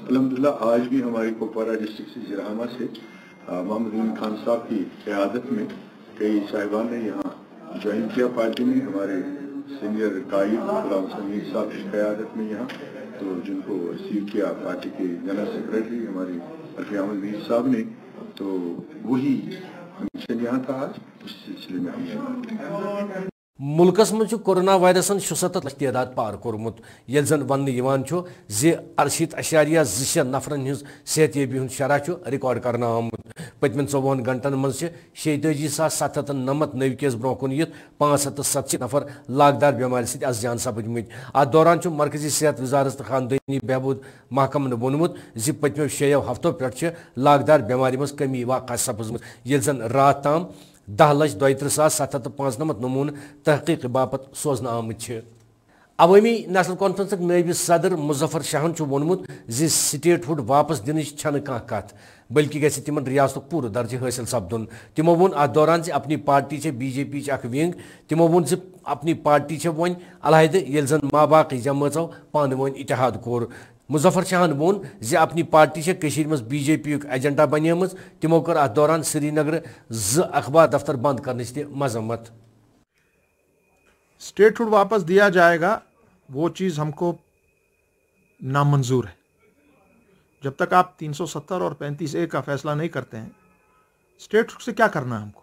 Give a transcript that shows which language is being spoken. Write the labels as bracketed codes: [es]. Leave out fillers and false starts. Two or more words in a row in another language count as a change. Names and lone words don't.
[ur] الحمدللہ آج بھی ہماری کپواڑہ ڈسٹرکٹ سے زیرامہ سے محمد امین خان صاحب کی قیادت میں کئی صاحبان نے یہاں جوائن کیا پارٹی میں. ہمارے سینیئر قائد غلام حسن میر صاحب کی قیادت میں یہاں، تو جن کو ریسیو کیا پارٹی کے [en] general secretary [ur] ہمارے عرفی احمد میر صاحب نے، تو وہی مشن یہاں تھا آج. اس سلسلے میں ہم نے [ks] मुल्कस मज कोरोना वायरसन 67 लाख तादाद पार कोर्मुत, ये जन वन 68.2 नफरन हज सेहतयाबी हूं शरह रिकॉर्ड करना आमुत। पतमन 54 घंटन मज 86,799 नव केस ब्रोह कुन यित 570 नफर लागदार बेमार सत जान सपदमत। अत दौरान मरकजी सेहत वजारत तो खानदानी बहबूद महकमन वोनमुत जि पतमो 6 हफ्तों पे लागदार बेमारी मज कमी वाक़ सपजम, ये जन रात ताम 10,32,795 नमून तहकीक बापत सोजन आमत। अवामी नेशनल कॉन्फ्रेंस नायब सदर मुजफ्फर शाहन वोनमुत जि स्टेटहुड वापस दिन छन कह कत, बल्कि गि तिमन रियासत पूरा दर्ज हासिल सपदुन। तिमो वोन अत दौरान से अपनी पार्टी बीजेपी अख विंग, तिमो वोन अपनी पार्टी वन अलहद ये जन माबाकी जमाचो पान वन इतिहाद कोर। मुजफ्फर शाहन वोन जे अपनी पार्टी मज बीजेपी एजेंडा बनेम, तिमो कर अत दौरान श्रीनगर 2 अखबार दफ्तर बंद करने से मजम्मत। [ur] سٹیٹ ہڈ واپس دیا جائے گا وہ چیز ہم کو نامنظور ہے. جب تک آپ 370 اور 35A کا فیصلہ نہیں کرتے ہیں، سٹیٹ ہڈ سے کیا کرنا ہے ہم کو.